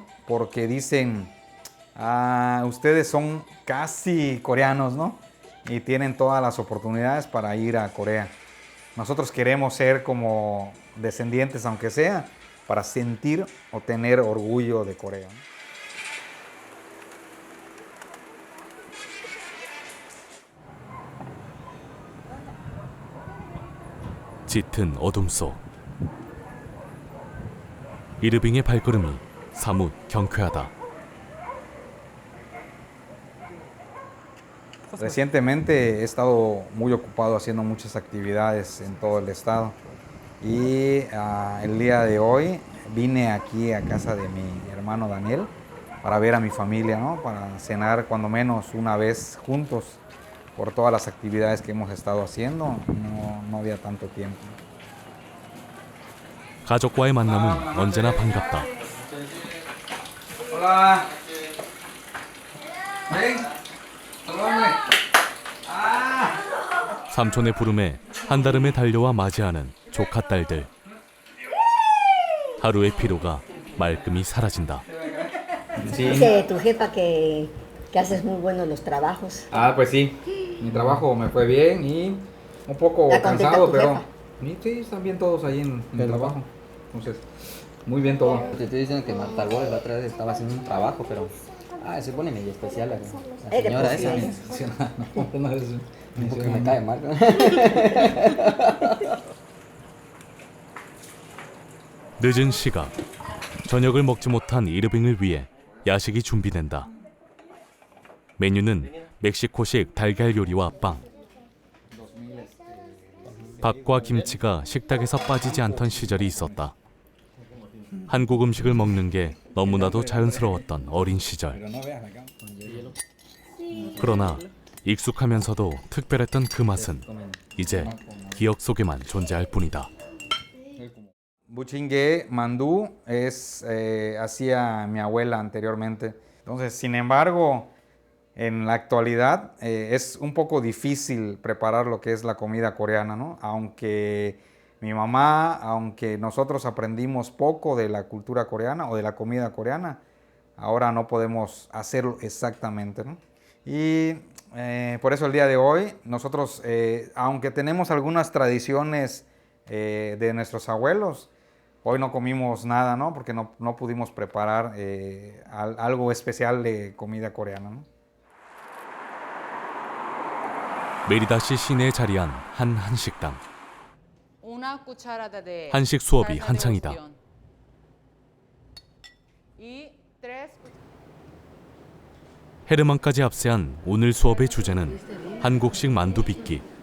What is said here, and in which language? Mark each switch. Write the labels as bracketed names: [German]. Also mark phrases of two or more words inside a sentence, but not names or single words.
[Spanish] Porque dicen, ustedes son casi coreanos, ¿no? Y tienen todas las oportunidades para ir a Corea. Nosotros queremos ser como descendientes, aunque sea, para sentir o tener orgullo de Corea. [Korean] 짙은 어둠 속 이르빙의 발걸음이 사뭇 경쾌하다. [Spanish] Recientemente he estado muy ocupado haciendo muchas actividades en todo el estado y el día de hoy vine aquí a casa de mi hermano Daniel para ver a mi familia, ¿no? Para cenar cuando menos una vez juntos por todas las actividades que hemos estado haciendo. No había tanto tiempo. [Korean] 가족과의 만남은 언제나 반갑다. [Spanish] Hola. [Korean] 삼촌의 부름에 한달음에 달려와 맞이하는 조카 딸들. 하루의 피로가 말끔히 사라진다. [Spanish] Dice tu jefa que haces muy buenos los trabajos. Pues sí, mi trabajo me fue bien y un poco cansado, pero sí, están bien todos ahí en el trabajo. Entonces, muy bien todo. Te estoy diciendo que Marta Gómez la otra vez estaba haciendo un trabajo, pero se pone medio especial la señora esa. No, es un poco que me cae mal. [Korean] 늦은 시각, 저녁을 먹지 못한 이르빙을 위해 야식이 준비된다. 메뉴는 멕시코식 달걀 요리와 빵. 밥과 김치가 식탁에서 빠지지 않던 시절이 있었다. 한국 음식을 먹는 게 너무나도 자연스러웠던 어린 시절. 그러나 익숙하면서도 특별했던 그 맛은 이제 기억 속에만 존재할 뿐이다. 부침개 만두 [Spanish] hacía mi abuela anteriormente. Entonces, sin embargo, en la actualidad es un poco difícil preparar lo que es la comida coreana, ¿no? Aunque mi mamá, aunque nosotros aprendimos poco de la cultura coreana o de la comida coreana, ahora no podemos hacerlo exactamente, ¿no? Y por eso el día de hoy nosotros, aunque tenemos algunas tradiciones de nuestros abuelos, hoy no comimos nada, ¿no? Porque no pudimos preparar algo especial de comida coreana, ¿no? [Korean] 메리다시 시내에 자리한 한 한식당. 한식 수업이 한창이다. 헤르만까지 합세한 오늘 수업의 주제는 한국식 만두 빚기.